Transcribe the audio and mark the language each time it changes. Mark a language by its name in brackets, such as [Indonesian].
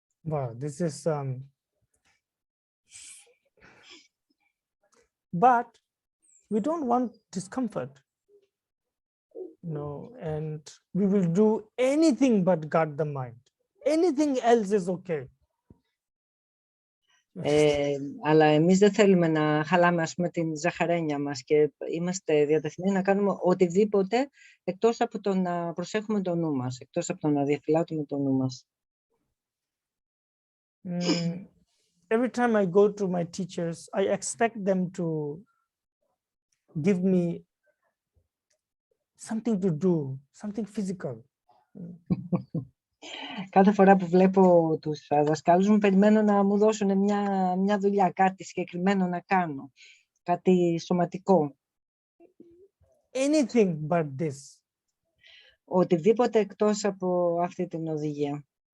[English] Wow, this is but we don't want discomfort, and we will do anything but guard the mind. Anything else is okay. [Greek] Αλλά εμείς δεν θέλουμε να χαλάμε, ας πούμε, την ζαχαρένια μας και είμαστε διατεθειμένοι να κάνουμε οτιδήποτε εκτός από το να προσέχουμε το νου μας, εκτός από το να διαφυλάτουμε το νου μας. [English] Every time I go to my teachers, I expect them to give me something to do, something physical. [Greek] Κάθε φορά που βλέπω τους δασκάλους μου, περιμένω να μου δώσουν μια δουλειά, κάτι συγκεκριμένο να κάνω, κάτι σωματικό. [English] Anything but this. [Greek] Οτιδήποτε εκτός από αυτή την οδηγία.